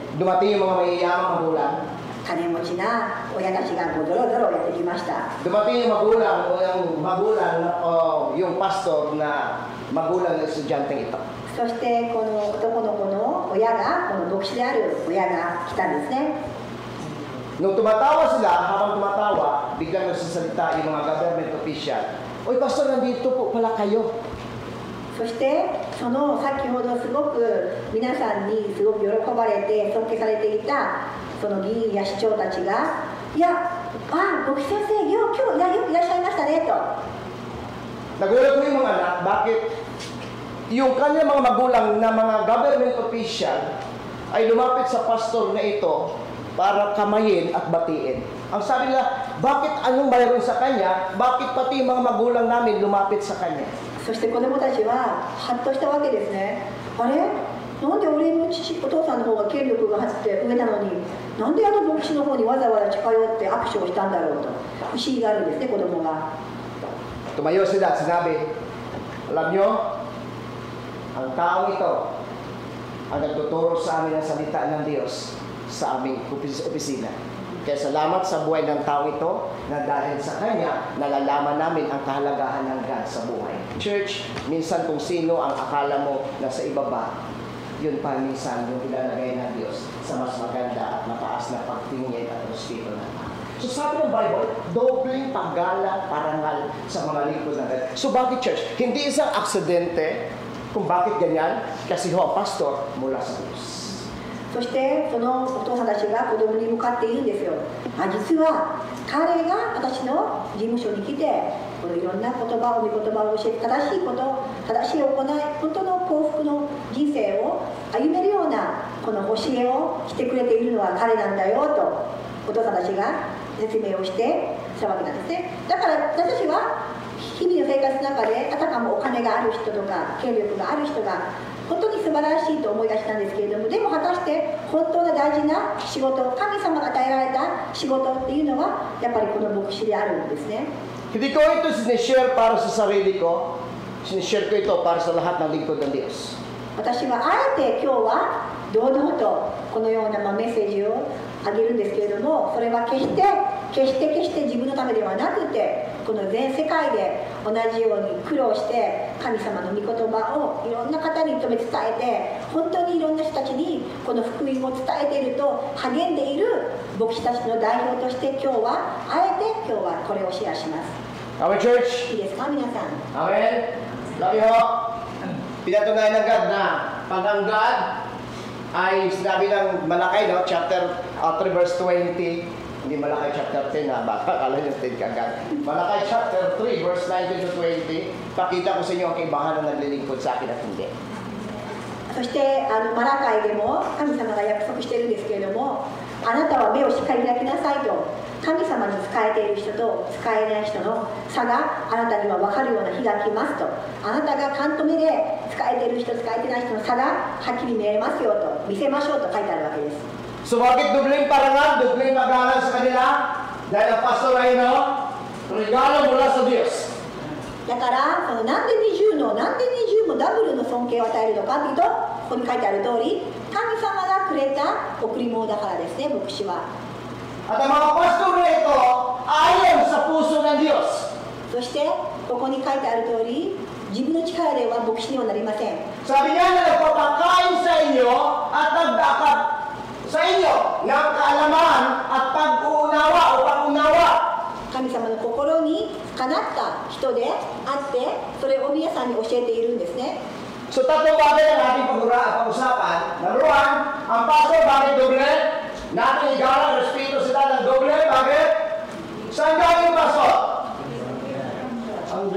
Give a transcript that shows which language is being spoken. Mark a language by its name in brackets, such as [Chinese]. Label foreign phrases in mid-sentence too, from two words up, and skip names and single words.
[Filipino] Dumating yung mga mayayamang magulang. [Japanese] 金持ちな親たちがこうゾロゾロやってきました。 [Filipino] Dumating yung magulang, yung pastor na magulang ng estudyanteng ito. [Japanese] そしてこの男の子の親が、この牧師である親が来たんですね。 [Filipino] Nung tumatawa sila, habang tumatawa, biglang nagsasalita yung mga [English] government official. [Filipino] Oy, pastor, nandito po pala kayo. [Japanese] そしてその先ほどすごく皆さんにすごく喜ばれて尊敬されていたその議員や市長たちが、いや、牧師先生、よくいらっしゃいましたねと。 [Filipino] Nagulat ko yung mga anak, bakit yung kanyang mga magulang na mga [English] government official [Filipino] ay lumapit sa pastor na ito para kamayin at batiin. Ang sabi nila, bakit anong mayroon sa kanya? Bakit pati yung mga magulang namin lumapit sa kanya? [Japanese] そして子供たちはハッとしたわけですね。あれ、なんで俺のお父さんの方が権力があって上なのに、なんであの牧師の方にわざわざ近寄って握手をしたんだろうと不思議があるんですね、子供が。 [Filipino] Tumayo sila at sinabi, alam nyo, ang taong ito ang nagtuturo sa amin ng salita ng Diyos sa aming opisina. Kaya salamat sa buhay ng taong ito na dahil sa kanya, nalalaman namin ang kahalagahan ng God sa buhay. Church, minsan kung sino ang akala mo nasa ibaba, yun pa minsan yung ilalagay ng Diyos sa mas maganda at mataas na pagtingin at respeto ng tao. So sabi ng Bible, dobling paggalang parangal sa mga lingkod ng God. So bakit church? Hindi isang aksidente kung bakit ganyan, kasi ho ang pastor mula sa Diyos. [Japanese] そしてそのお父さんたちが子供に向かって言うんですよ。実は彼が私の事務所に来て、このいろんな言葉を御言葉を教えて、正しいこと、正しい行い、本当の幸福の人生を歩めるようなこの教えをしてくれているのは彼なんだよとお父さんたちが説明をしてしたわけなんですね。だから私たちは日々の生活の中で、あたかもお金がある人とか権力がある人が本当に素晴らしいと思い出したんですけれども、でも果たして本当の大事な仕事、神様が与えられた仕事っていうのはやっぱりこの牧師であるんですね。 [Filipino] Hindi ko ito sinishare para sa sarili ko, sinishare ko ito para sa lahat ng lingkod ng Diyos. [Japanese] 私はあえて今日は堂々とこのようなメッセージをあげるんですけれども、それは決して自分のためではなくて、この全世界で同じように苦労して神様の御言葉をいろんな方に留め伝えて、本当にいろんな人たちにこの福音を伝えていると励んでいる牧師たちの代表として今日はこれをシェアします。 [English] Amen, church? [Japanese] いいですか皆さん。 [English] Amen? Love you ho. [Filipino] Pinatunayan ng God na pag ang God ay sinabi ng Malakay, no? [English] Chapter 3 verse 20. [Filipino] Hindi Malakay chapter 10 ha, baka akala nyo 10 kagad. Malakay chapter 3 verse 19 to 20. Pakita ko sa inyo ang kaibahan na naglilingkod sa akin at hindi. [Japanese] そしてマラカイでも神様が約束しているんですけれども、あなたは目をしっかり開きなさいと、神様に仕えている人と仕えない人の差があなたには分かるような日が来ますと、あなたが勘止めで仕えている人、仕えてない人の差がはっきり見えますよと、見せましょうと書いてあるわけです。 [Filipino] So bakit dubling parangal, dubling pag-aaral sa kanila? Dahil ang pastor ay regalo mula sa Diyos. [Japanese] だからそのなんで20もダブルの尊敬を与えるのかというと、ここに書いてある通り、神様がくれた贈り物だからですね、牧師は。 [Filipino] At ang mga pastor na ito ayon sa puso ng Diyos. [Japanese] そしてここに書いてある通り、自分の力では牧師にはなりません。 [Filipino] Sabi niya na nagpapakain sa inyo at nagdakap sa inyo ng kaalaman at pag-uunawa o pag-unawa. [Japanese] 神様の心にかなった人であって、それを皆さんに教えているんですね。 [Filipino] So tatlong bagay ang ating pag-usapan. [English] Number one, [Filipino] ang pastor bakit doble? Natin igalang respeto sila ng doble. Bakit? Saan galing yung pastor?